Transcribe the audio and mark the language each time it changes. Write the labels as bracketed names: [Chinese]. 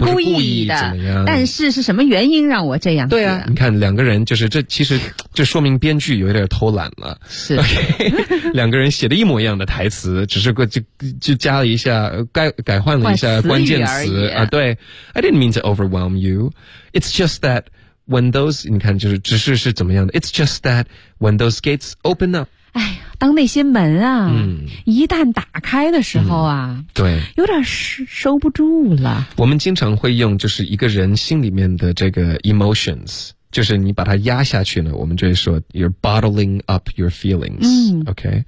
[Chinese] 故意的，怎么样，但是什么原因让我这样子？对啊，你看两个人就是这其实这说明编剧有点偷懒了，是 okay, 两个人写的一模一样的台词，只是就加了一下改换了一下关键词啊。 [English] 对 ，I didn't mean to overwhelm you. It's just that when those [Chinese] 你看就是只是怎么样的 [English] ？It's just that when those gates open up， [Chinese] 哎呀，当那些门啊、一旦打开的时候啊，对，有点收不住了。我们经常会用就是一个人心里面的这个 emotions。就是你把它压下去呢，我们就会说 [English] you're bottling up your feelings、 [Chinese] OK，